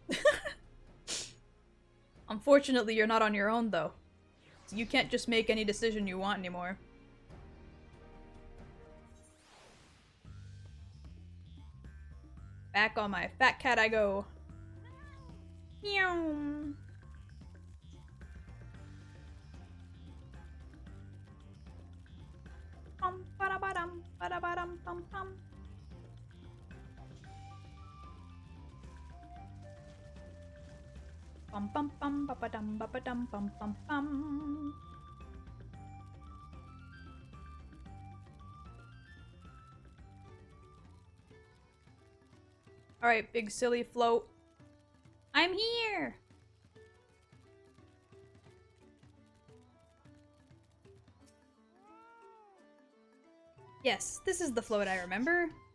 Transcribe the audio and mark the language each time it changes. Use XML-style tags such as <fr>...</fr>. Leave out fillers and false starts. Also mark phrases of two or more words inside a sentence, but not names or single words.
<en>Unfortunately, you're not on your own, though. So you can't just make any decision you want anymore. Back on my fat cat I go. Meow. Pum, ba-da-ba-dum, ba-da-ba-dum, pum, pum. Bum bum bum ba ba dum bum bum bum. All right, big silly float. I'm here. Yes, this is the float I remember.</en>